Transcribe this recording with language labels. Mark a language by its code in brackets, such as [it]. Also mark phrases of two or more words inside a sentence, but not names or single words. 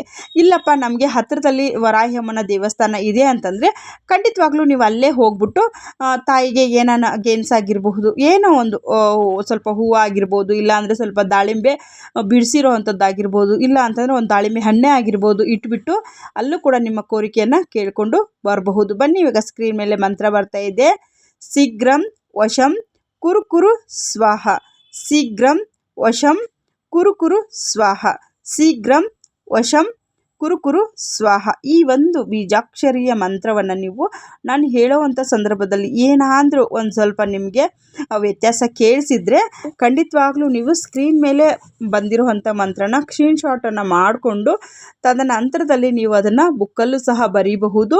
[kn] ಇಲ್ಲಪ್ಪ ನಮಗೆ ಹತ್ತಿರದಲ್ಲಿ ವರಾಹಮ್ಮನ ದೇವಸ್ಥಾನ ಇದೆ ಅಂತಂದರೆ ಖಂಡಿತವಾಗ್ಲೂ ನೀವು ಅಲ್ಲೇ ಹೋಗ್ಬಿಟ್ಟು ತಾಯಿಗೆ ಏನಾನ ಗೇನ್ಸ್ ಆಗಿರಬಹುದು, ಏನೋ ಒಂದು ಸ್ವಲ್ಪ ಹೂವು ಆಗಿರ್ಬೋದು, ಇಲ್ಲಾಂದರೆ ಸ್ವಲ್ಪ ದಾಳಿಂಬೆ ಬಿಡಿಸಿರೋ ಅಂಥದ್ದಾಗಿರ್ಬೋದು, ಇಲ್ಲ ಅಂತಂದರೆ ಒಂದು ದಾಳಿಂಬೆ ಹಣ್ಣೆ ಆಗಿರ್ಬೋದು ಇಟ್ಬಿಟ್ಟು ಅಲ್ಲೂ ಕೂಡ ನಿಮ್ಮ ಕೋರಿಕೆಯನ್ನು ಕೇಳಿಕೊಂಡು ಬರಬಹುದು. ಬನ್ನಿ, ಇವಾಗ ಸ್ಕ್ರೀನ್ ಮೇಲೆ ಮಂತ್ರ ಬರ್ತಾ ಇದೆ. [sa] ಶೀಘ್ರಂ ವಶಂ ಕುರು ಕುರು ಸ್ವಾಹ, ಶೀಘ್ರಂ ವಶಂ ಕುರು ಕುರು ಸ್ವಾಹ, ಶೀಘ್ರಂ ವಶಂ ಕುರು ಕುರು ಸ್ವಾಹ. [kn] ಈ ಒಂದು ಬೀಜಾಕ್ಷರಿಯ ಮಂತ್ರವನ್ನು ನೀವು ನಾನು ಹೇಳೋವಂಥ ಸಂದರ್ಭದಲ್ಲಿ ಏನಾದರೂ ಒಂದು ಸ್ವಲ್ಪ ನಿಮಗೆ ವ್ಯತ್ಯಾಸ ಕೇಳಿಸಿದರೆ ಖಂಡಿತವಾಗ್ಲೂ ನೀವು ಸ್ಕ್ರೀನ್ ಮೇಲೆ ಬಂದಿರುವಂಥ ಮಂತ್ರನ ಸ್ಕ್ರೀನ್ಶಾಟನ್ನು ಮಾಡಿಕೊಂಡು ತದನಂತರದಲ್ಲಿ ನೀವು ಅದನ್ನು ಬುಕ್ಕಲ್ಲೂ ಸಹ ಬರೀಬಹುದು.